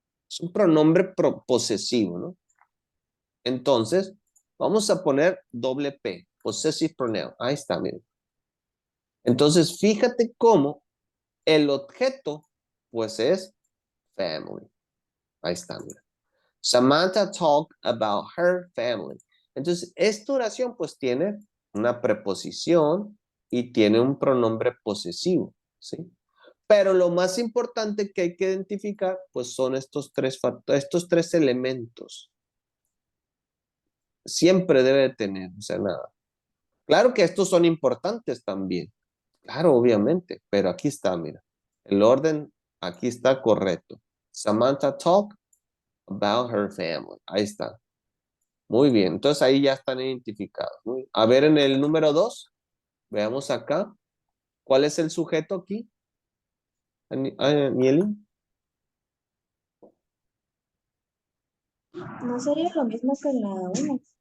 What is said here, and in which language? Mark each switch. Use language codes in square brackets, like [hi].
[es] Es un pronombre posesivo, ¿no? Entonces, vamos a poner doble P, possessive pronoun. Ahí está, miren. Entonces, fíjate cómo el objeto, pues es family. Ahí está, mira. [en] Samantha talked about her family. [es] Entonces, esta oración pues tiene una preposición y tiene un pronombre posesivo, ¿sí? Pero lo más importante que hay que identificar pues son estos tres elementos. Siempre debe tener, o sea, nada. Claro que estos son importantes también. Claro, obviamente, pero aquí está, mira. El orden aquí está correcto. [en] Samantha talked about her family. [es] Ahí está. Muy bien, entonces ahí ya están identificados. A ver, en el número 2, veamos acá. ¿Cuál es el sujeto aquí? Nieli. No sería lo mismo que la 1.